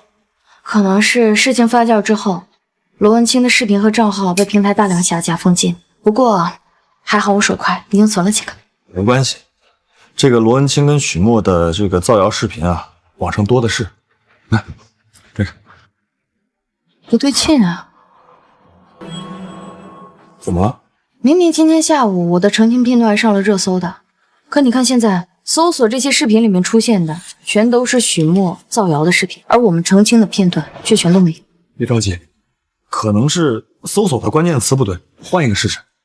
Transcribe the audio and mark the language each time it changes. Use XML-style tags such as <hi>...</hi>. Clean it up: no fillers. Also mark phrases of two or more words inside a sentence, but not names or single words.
<zh>可能是事情發酵之後，羅文清的視頻和賬號被平台大量下架封禁。不過還好我手快，已經存了幾個。沒關係，這個羅文清跟許墨的這個造謠視頻啊，網上多的是。來，這個不對勁啊！怎麼了？明明今天下午我的澄清片段上了熱搜的，可你看現在搜索這些視頻裡面出現的全都是許墨造謠的視頻，而我們澄清的片段卻全都沒有。別着急，可能是搜索的關鍵詞不對，換一個試試。</zh>